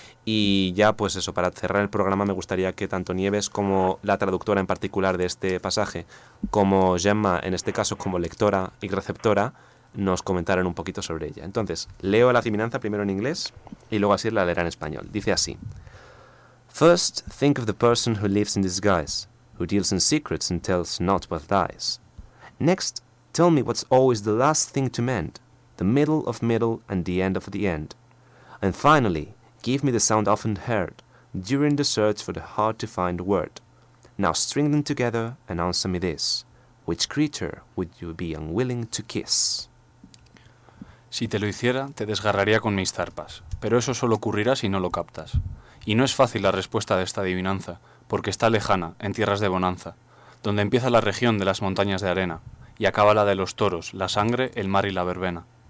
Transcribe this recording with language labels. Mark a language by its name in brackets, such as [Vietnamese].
[Spanish] Y ya, pues eso, para cerrar el programa, me gustaría que tanto Nieves como la traductora en particular de este pasaje, como Gemma, en este caso, como lectora y receptora, nos comentaran un poquito sobre ella. Entonces, leo la adivinanza primero en inglés y luego así la leerá en español. Dice así. [English] First, think of the person who lives in disguise, who deals in secrets and tells not what lies. Next, tell me what's always the last thing to mend, the middle of middle and the end of the end. And finally, give me the sound often heard during the search for the hard-to-find word. Now string them together and answer me this. Which creature would you be unwilling to kiss? [Spanish] Si te lo hiciera, te desgarraría con mis zarpas. Pero eso solo ocurrirá si no lo captas. Y no es fácil la respuesta de esta adivinanza, porque está lejana, en tierras de bonanza, donde empieza la región de las montañas de arena, y acaba la de los toros, la sangre, el mar y la verbena.